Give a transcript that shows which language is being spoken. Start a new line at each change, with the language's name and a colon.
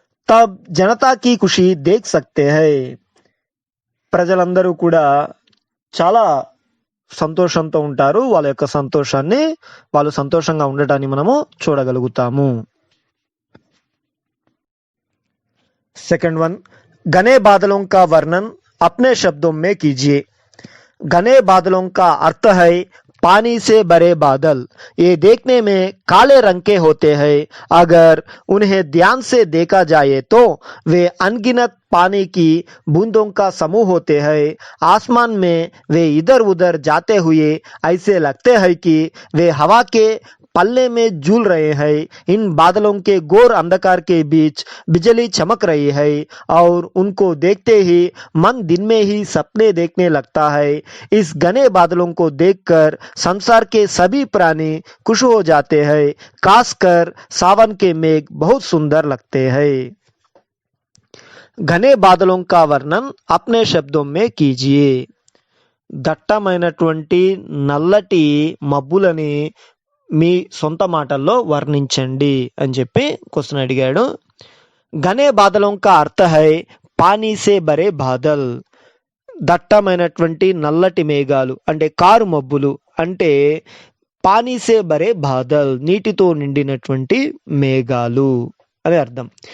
Hindi: Thumb జనతాకి ఖుషి Dekh సక్తే high.
Telugu: ప్రజలందరూ కూడా చాలా సంతోషంతో ఉంటారు. వాళ్ళ యొక్క సంతోషాన్ని, వాళ్ళు సంతోషంగా ఉండటాన్ని మనము చూడగలుగుతాము.
Hindi: सेकंड वन, घने बादलों का वर्णन अपने शब्दों में कीजिए. घने बादलों का अर्थ है पानी से भरे बादल. ये देखने में काले रंग के होते हैं. अगर उन्हें ध्यान से देखा जाए तो वे अनगिनत पानी की बूंदों का समूह होते हैं. आसमान में वे इधर उधर जाते हुए ऐसे लगते हैं कि वे हवा के पल्ले में झूल रहे हैं. इन बादलों के घोर अंधकार के बीच बिजली चमक रही है और उनको देखते ही मन दिन में ही सपने देखने लगता है. इस घने बादलों को देखकर संसार के सभी प्राणी खुश हो जाते हैं. खासकर सावन के मेघ बहुत सुंदर लगते हैं. घने बादलों का वर्णन अपने शब्दों में कीजिए.
Telugu: దట్టమైనటువంటి నల్లటి మబ్బులని మీ సొంత మాటల్లో వర్ణించండి అని చెప్పి క్వశ్చన్ అడిగాడు.
Hindi: ఘనే బాదలోం కా అర్థ హై పానీ సే భరే బాదల్.
Telugu: దట్టమైనటువంటి నల్లటి మేఘాలు అంటే కారు మబ్బులు, అంటే
Hindi: పానీ సే భరే బాదల్
Telugu: నీటితో నిండినటువంటి మేఘాలు అని అర్థం.